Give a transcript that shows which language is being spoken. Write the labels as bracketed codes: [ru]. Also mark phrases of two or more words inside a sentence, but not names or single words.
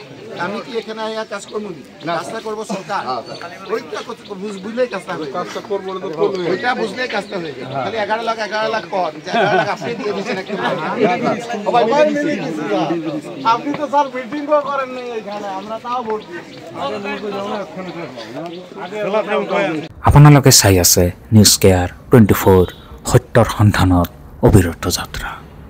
[bn] আমি কি এখানে কাজ করবো কাজটা করবো সরকার ওইটা বুঝলেই কাজটা হয়ে কাজটা করবো ওইটা বুঝলেই কাজটা হয়ে গেল। খালি 11 লাখ কর 11 লাখ আপনি দিয়ে দিচ্ছেন একটা আপনি তো স্যার মিটিং করেন নাই এখানে আমরা তাও ভোট দিয়েছি। [as] আপোনালোকে চাই আছে নিউজ কেয়াৰ 24 সত্যৰ সন্ধানত অবিৰত যাত্ৰা।